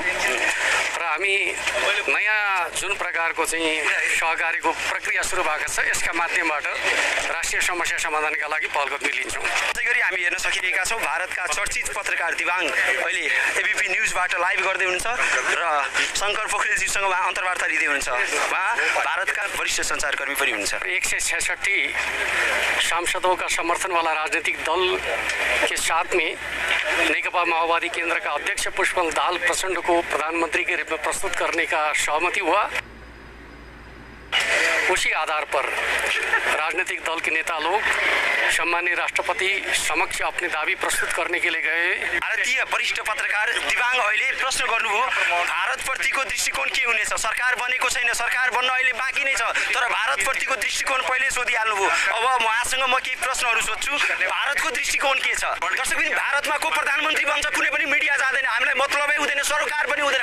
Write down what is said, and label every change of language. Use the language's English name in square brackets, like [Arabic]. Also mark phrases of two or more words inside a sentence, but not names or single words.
[Nepali] र हामी नयाँ जुन प्रकारको चाहिँ सहकारीको प्रक्रिया सुरु भएको छ, यसका माध्यमबाट राष्ट्रिय समस्या समाधानका लागि पहल गर्न लिन्छौँ। त्यसै गरी हामी हेर्न सकिरहेका छौँ भारतका चर्चित पत्रकार दिवाङ अहिले एबिपी न्युजबाट लाइभ गर्दै हुनुहुन्छ र शङ्कर पोखरेलजीसँग उहाँ अन्तर्वार्ता लिँदै हुनुहुन्छ। उहाँ भारतका वरिष्ठ सञ्चारकर्मी पनि हुनुहुन्छ। [Hindi] 166 सांसदों का समर्थन वाला राजनीतिक दल के साथ में नेकपा माओवादी केंद्र का अध्यक्ष पुष्पकमल दाहाल प्रचंड को प्रधानमंत्री के रूप में प्रस्तुत करने का सहमति हुआ। उसी आधार पर राजनीतिक दल के नेता लोग सम्मानीय राष्ट्रपति समक्ष अपने दावी प्रस्तुत करने के लिए गए। [Nepali] भारतीय वरिष्ठ पत्रकार दिवाङ अहिले प्रश्न गर्नुभयो, भारतप्रतिको दृष्टिकोण के हुनेछ? सरकार बनेको छैन, सरकार बन्न अहिले बाँकी नै छ, तर भारतप्रतिको दृष्टिकोण पहिले सोधिहाल्नुभयो। अब उहाँसँग म केही प्रश्नहरू सोध्छु। भारतको दृष्टिकोण के छ? दर्शकबिन, भारतमा को प्रधानमन्त्री बन्छ कुनै पनि मिडिया जाँदैन, हामीलाई मतलबै हुँदैन, सरकार पनि हुँदैन।